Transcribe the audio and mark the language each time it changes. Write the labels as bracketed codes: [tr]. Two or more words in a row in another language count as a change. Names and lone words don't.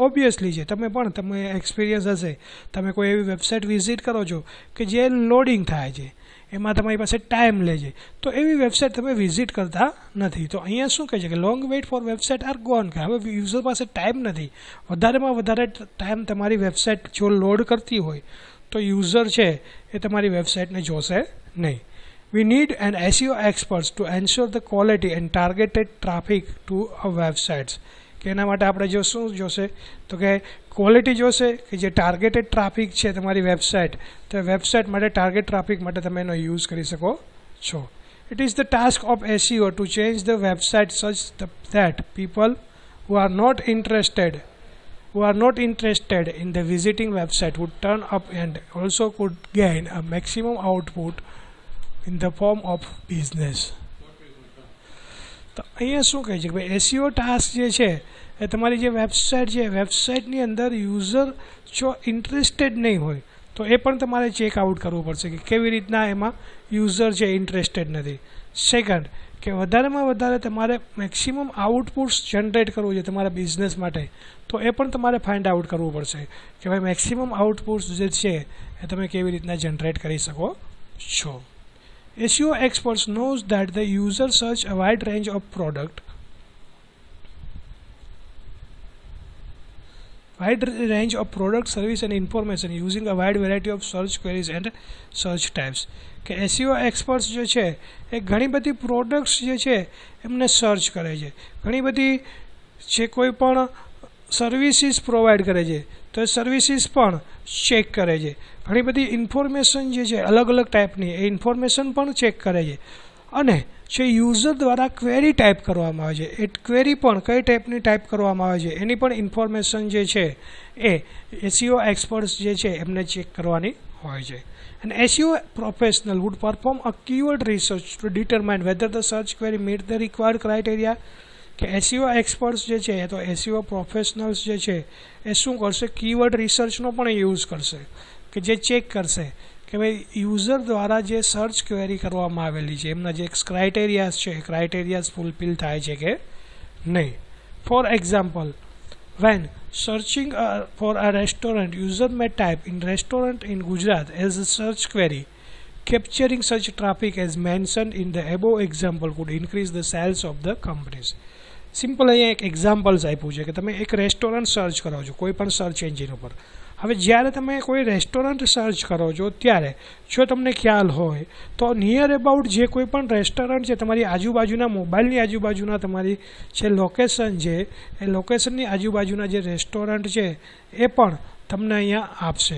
[gu] ઓબ્વિયસલી છે, તમે એક્સપિરિયન્સ હશે, તમે કોઈ એવી [en] website visit [gu] કરો છો કે જે લોડિંગ થાય છે, એમાં તમારી પાસે ટાઈમ લે છે, તો એવી વેબસાઇટ તમે વિઝિટ કરતા નથી. તો અહીંયા શું કહે છે કે [en] long wait for website are gone, [gu] કે હવે યુઝર પાસે ટાઈમ નથી, વધારેમાં વધારે ટાઈમ તમારી વેબસાઇટ જો લોડ કરતી હોય તો યુઝર છે એ તમારી વેબસાઇટને જોશે નહીં. [en] We need an SEO experts to ensure the quality and targeted traffic to our websites. [gu] કે એના માટે આપણે જો શું જોશે તો કે ક્વોલિટી જોશે, કે જે [en] targeted traffic [gu] છે તમારી વેબસાઇટ, તો વેબસાઇટ માટે [en] target traffic [gu] માટે તમે એનો યુઝ કરી શકો છો. [en] It is the task of SEO to change the website such that people who are not interested in the visiting website would turn up and also could gain a maximum output in the form of business. [gu] તો અહીંયા શું કહે છે કે ભાઈ SEO ટાસ્ક જે છે એ તમારી જે વેબસાઇટ છે, વેબસાઇટની અંદર યુઝર જો ઇન્ટરેસ્ટેડ નહીં હોય તો એ પણ તમારે ચેકઆઉટ કરવું પડશે કે કેવી રીતના એમાં યુઝર છે ઇન્ટરેસ્ટેડ નથી. સેકન્ડ, કે વધારેમાં વધારે તમારે [en] maximum outputs [gu] જનરેટ કરવું છે તમારા બિઝનેસ માટે, તો એ પણ તમારે [en] find out [gu] કરવું પડશે કે ભાઈ [en] maximum outputs [gu] જે છે એ તમે કેવી રીતના જનરેટ કરી શકો છો. [en] SEO experts knows that the user search a wide range of product, service and information using a wide variety of search queries and search types. [gu] કે [en] SEO experts [gu] જે છે એ ઘણી બધી પ્રોડક્ટ્સ જે છે એમને સર્ચ કરે છે, ઘણી બધી જે કોઈ પણ સર્વિસીસ પ્રોવાઈડ કરે છે તો એ સર્વિસીસ પણ ચેક કરે છે, ઘણી બધી ઇન્ફોર્મેશન જે છે અલગ અલગ ટાઈપની એ ઇન્ફોર્મેશન પણ ચેક કરે છે, અને જે યુઝર દ્વારા [en] query type [gu] કરવામાં આવે છે એ ક્વેરી પણ કઈ ટાઈપની ટાઈપ કરવામાં આવે છે એની પણ ઇન્ફોર્મેશન જે છે એ [en] SEO experts [gu] જે છે એમને ચેક કરવાની હોય છે. [en] An SEO professional would perform a keyword research to determine whether the search query meet the required criteria. [gu] કે [en] SEO experts [gu] જે છે તો [en] SEO professionals [gu] જે છે એ શું કરશે, [en] keyword research [gu] પણ યુઝ કરશે કે જે ચેક કરશે કે ભાઈ યુઝર દ્વારા જે [en] search query [gu] કરવામાં આવેલી છે એમના જે ક્રાઇટેરિયાઝ છે એ ક્રાઇટેરિયાઝ ફૂલફિલ થાય છે કે નહીં. [en] for example, when searching for a restaurant, user may type in restaurant in Gujarat as a search query. Capturing such traffic as mentioned in the above example could increase the sales of the companies. [gu] સિમ્પલ અહીંયા એક એક્ઝામ્પલ્સ આપ્યું છે કે તમે એક રેસ્ટોરન્ટ સર્ચ કરો છો કોઈ પણ સર્ચ એન્જિન ઉપર. હવે જ્યારે તમે કોઈ રેસ્ટોરન્ટ સર્ચ કરો છો ત્યારે જો તમને ખ્યાલ હોય તો [en] near about [gu] જે કોઈ પણ રેસ્ટોરન્ટ છે તમારી આજુબાજુના મોબાઈલની આજુબાજુના તમારી જે લોકેશન છે એ લોકેશનની આજુબાજુના જે રેસ્ટોરન્ટ છે એ પણ તમને અહીંયા આપશે.